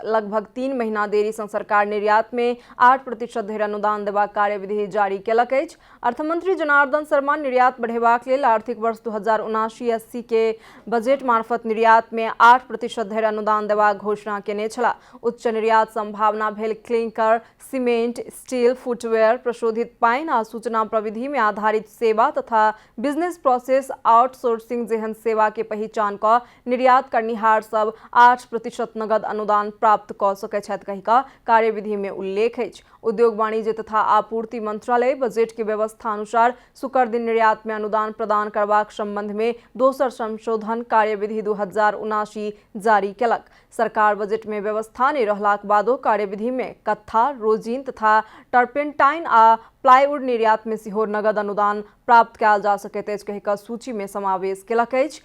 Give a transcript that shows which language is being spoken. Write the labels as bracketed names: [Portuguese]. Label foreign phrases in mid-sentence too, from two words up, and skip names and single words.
[Maithili] लगभग 3 महीना देरी से सरकार निर्यात में 8% धरि अनुदान देबाक कार्यविधि जारी केलक अछि। अर्थमंत्री जनार्दन शर्मा निर्यात बढ़ेबाक लेल आर्थिक वर्ष 2079-80 के बजट मार्फत निर्यात में 8% धरि अनुदान देबाक घोषणा केने छलाह। उच्च निर्यात संभावना भेल क्लिंकर, सीमेंट, स्टील, फुटवेयर, प्रशोधित पानि आ सूचना प्रविधि में आधारित सेवा तथा बिजनेस प्रोसेस आउटसोर्सिंग जेहन सेवा के पहचान क निर्यात करनिहार सब 8% नगद अनुदान प्राप्त क सकै छथि कहि क कार्यविधि में उल्लेख अछि। उद्योग वाणिज्य तथा आपूर्ति मंत्रालय बजट के व्यवस्था अनुसार शुक्र दिन निर्यात में अनुदान प्रदान करबाक संबंध में दोसर संशोधन कार्यविधि 2079 जारी केलक। सरकार बजट में व्यवस्था नहीं रहलाक बादो कार्यविधि में कत्था, रोजिन तथा टर्पेंटाइन आ प्लाईवुड निर्यात में सिहो नगद अनुदान प्राप्त कयल जा सकैत अछि कहि क सूची में समावेश केलक अछि।